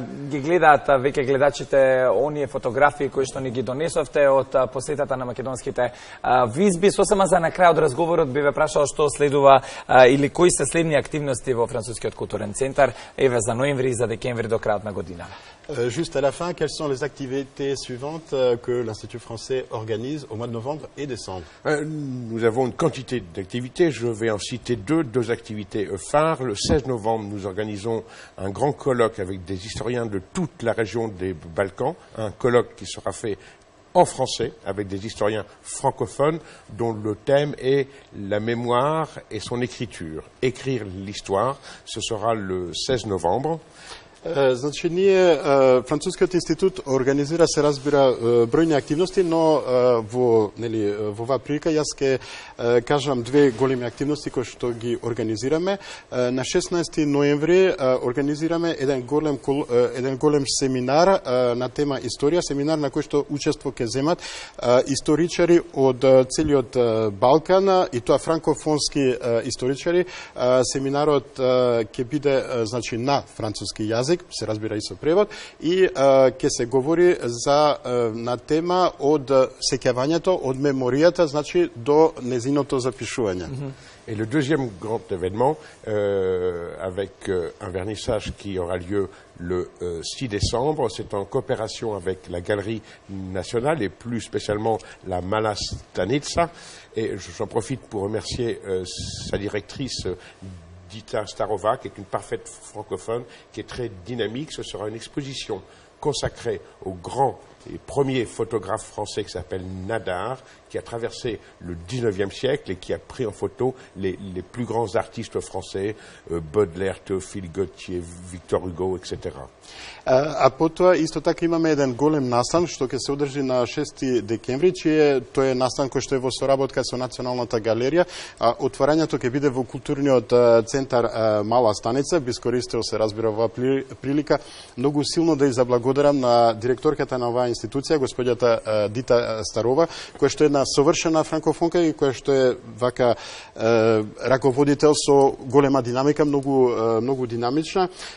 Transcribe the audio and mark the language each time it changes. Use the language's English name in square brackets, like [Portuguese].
[Macedonian] Ги гледаат веќе гледачите оние фотографии кои што ни ги донесовте од посетата на македонските визби. Сосема за на крај од разговорот би ве прашал што следува или кои се следни активности во Францускиот културен центар еве за ноември и за декември до крајот на година. [French] Juste à la fin, quelles sont les activités suivantes que l'Institut français organise au mois de novembre et décembre? Nous avons une quantité d'activités. Je vais en citer deux activités phares. Le 16 novembre, nous organisons un grand colloque avec des historiens de toute la région des Balkans. Un colloque qui sera fait en français avec des historiens francophones dont le thème est la mémoire et son écriture. Écrire l'histoire, ce sera le 16 novembre. [Macedonian] Значи, ние, Францускиот институт организира, се разбира, бројни активности, но во оваа прилика јас ќе кажам две големи активности кои што ги организираме. На 16 ноември организираме еден голем семинар на тема историја, семинар на кој што учество ќе земат историчари од целиот Балкан, и тоа франкофонски историчари. Семинарот ќе биде, значи, на француски јазик, се разбира и со превод, и ќе се говори на тема од сеќавањето, од меморијата, значи, до незиното запишување. [French] Et le deuxième grand événement, avec un vernissage qui aura lieu le 6 décembre, c'est en coopération avec la Galerie nationale et plus spécialement la Mala Stanica. Et j'en profite pour remercier sa directrice, Dita Starova, qui est une parfaite francophone, qui est très dynamique. Ce sera une exposition consacrée au grand et premier photographe français qui s'appelle Nadar, qui a traversé le 19e siècle et qui a pris en photo les plus grands artistes français, Baudelaire, Théophile Gautier, Victor Hugo, etc. [Macedonian] А потоа исто така имаме еден голем настан што ќе се одржи на 6 декември, тој е настан кој што е во соработка со Националната галерија. Отварањето ќе биде во културниот центар Мала Станица. Би искористил, се разбира, оваа прилика многу силно да ја заблагодарам на директорката на оваа институција, господјата Дита Старова, која што е една совршена франкофонка и која што е вака раководител со голема динамика, многу динамична.